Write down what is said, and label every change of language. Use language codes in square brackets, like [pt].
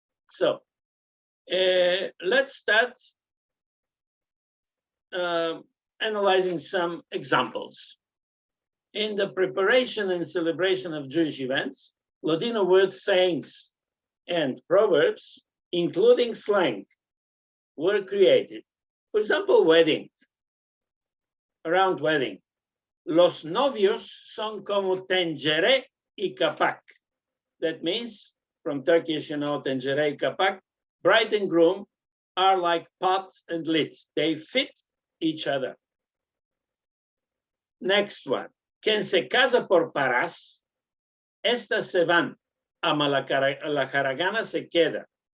[en] So let's start analyzing some examples. In the preparation and celebration of Jewish events, Ladino words, sayings, and proverbs, including slang, were created. For example, wedding, around wedding. [lad] Los novios son como tengere y kapak. [en] That means, from Turkish, you know, tengere y kapak, bride and groom are like pot and lid. They fit each other. Next one. [lad] Quien se casa por paras, estas se van, ama la jaragana se queda.